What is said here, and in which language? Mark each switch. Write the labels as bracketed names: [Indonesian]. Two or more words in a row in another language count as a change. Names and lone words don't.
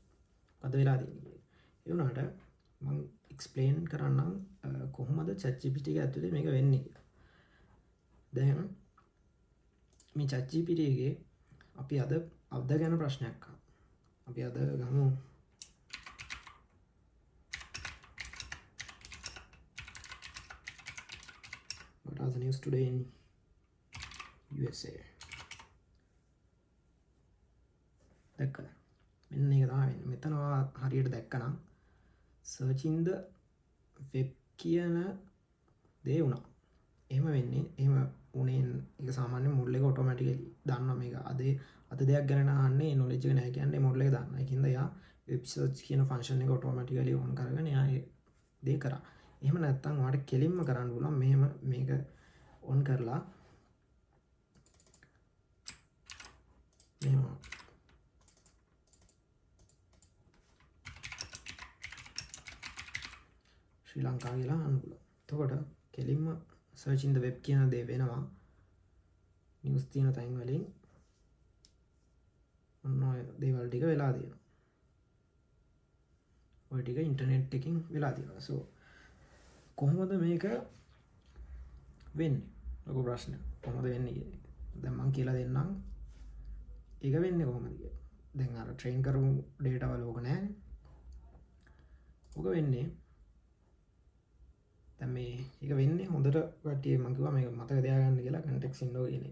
[Sinhala] මොකද්ද වෙලා තියෙන්නේ කියලා. ඒ වුණාට මම explain කරන්නම් කොහොමද ChatGPT එක ඇතුලේ මේක වෙන්නේ කියලා. දැන් මේ ChatGPT එකේ අපි අද ගැන ප්‍රශ්නයක් අහමු. අපි අද ගමු [English] what are the news today in USA. [Sinhala] දැක්කද? මෙන්න ඒක තමයි වෙන්නේ. මෙතන හරියට දැක්කනම් [English] search in the web [Sinhala] කියන දේ වුණා. එහෙම වෙන්නේ එහෙම උනේ ඒක සාමාන්‍ය මොඩල් එක ඔටෝමැටිකලි දන්නවා මේක අද දෙයක් ගැන අහන්නේ knowledge එක නැහැ කියන්නේ මොඩල් එක දන්නවා. ඒකින්ද එයා [English] web search [Sinhala] කියන function එක ඔටෝමැටිකලි on කරගෙන එයා ඒ දේ කරා. එහෙම නැත්නම් ඔයාලට කෙලින්ම කරන්න පුළුවන් මෙහෙම මේක on කරලා මෙහෙම ශ්‍රී ලංකා කියලා අහන්න පුළුවන්. එතකොට කෙලින්ම [English] search in the web [Sinhala] කියන දේ වෙනවා. news තියෙන තැන් වලින් ඔන්න ඔය දේවල් ටික වෙලා තියෙනවා. ඔය ටික ඉන්ටර්නෙට් එකකින් වෙලා තියෙනවා. so කොහොමද මේක වෙන්නේ? ලොකු ප්‍රශ්නයක්. කොහොමද වෙන්නේ කියන්නේ. දැන් මම කියලා දෙන්නම් ඒක වෙන්න කොහොමද දැන් අර ට්‍රේන් කරමු ඩේටවල ඕක නෑ ඕක වෙන්නේ දැන් මේ ඒක වෙන්නේ හොඳට කට්ටිය මම කිව්වා මේක මතක තියාගන්න කියලා [English] context window [Sinhala] කියන්නේ